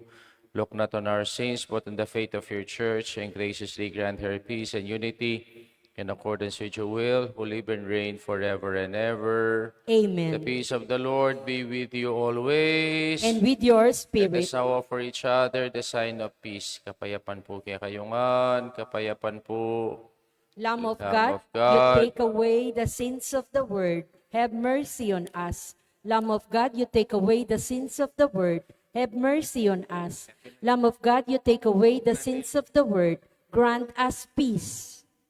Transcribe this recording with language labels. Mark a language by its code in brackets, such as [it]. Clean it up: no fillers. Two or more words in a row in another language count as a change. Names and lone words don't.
[en] Look not on our sins, but on the faith of your church, and graciously grant her peace and unity, in accordance with your will, who live and reign forever and ever." Amen. The peace of the Lord be with you always. And with your Let spirit. us now offer each other the sign of peace. [pam] Kapayapan po kaya kayungan, kapayapan po. [en] Lamb of Lamb God, of God. you take away the sins of the world. Have mercy on us. Lamb of God, you take away the sins of the world. Have mercy on us. Lamb of God, you take away the sins of the world. Grant us peace.